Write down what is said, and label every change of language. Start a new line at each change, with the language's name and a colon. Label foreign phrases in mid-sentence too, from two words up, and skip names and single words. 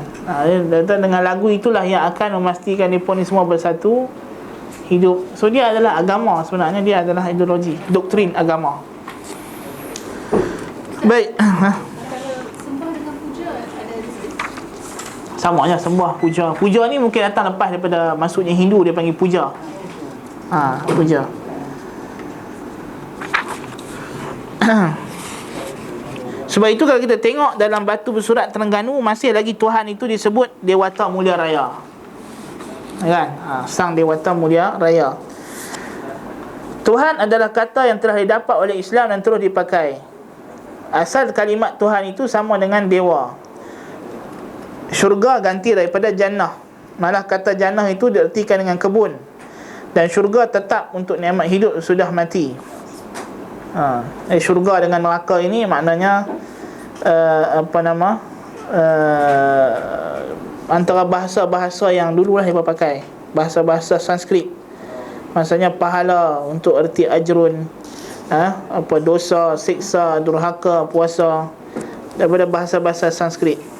Malay: Dia kata dengan lagu itulah yang akan memastikan mereka ni semua bersatu hidup. So dia adalah agama, sebenarnya dia adalah ideologi, doktrin agama. Baik. Kalau sembah dengan puja ada di situ. Sama je, sembah, puja. Puja ni mungkin datang lepas daripada masuknya Hindu, dia panggil puja. Puja. Sebab itu kalau kita tengok dalam batu bersurat Terengganu, masih lagi Tuhan itu disebut Dewata Mulia Raya, kan? Sang Dewata Mulia Raya. Tuhan adalah kata yang telah didapat oleh Islam dan terus dipakai. Asal kalimat Tuhan itu sama dengan dewa. Syurga ganti daripada jannah. Malah kata jannah itu diartikan dengan kebun. Dan syurga tetap untuk nikmat hidup sudah mati. Syurga dengan neraka ini maknanya antara bahasa-bahasa yang dululah mereka pakai, bahasa-bahasa Sanskrit. Maksudnya pahala untuk erti ajrun, dosa, siksa, durhaka, puasa, daripada bahasa-bahasa Sanskrit.